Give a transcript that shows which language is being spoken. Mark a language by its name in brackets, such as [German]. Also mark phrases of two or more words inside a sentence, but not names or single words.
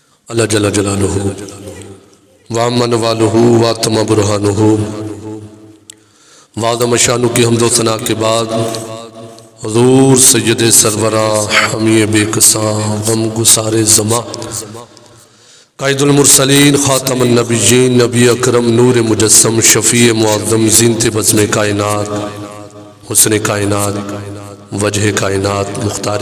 [Arabic] اللہ جل جلالہ وعمن والہ واتم برہانہ وعظم شانہ [Urdu] کی حمد و ثنا کے بعد حضور سید سرورہ حمی بے کساں غم گسار زماں [Arabic] قائد المرسلین خاتم النبیین [Urdu] نبی اکرم نور مجسم شفیع معظم زینت بزم کائنات حسن کائنات وجہ کائنات مختار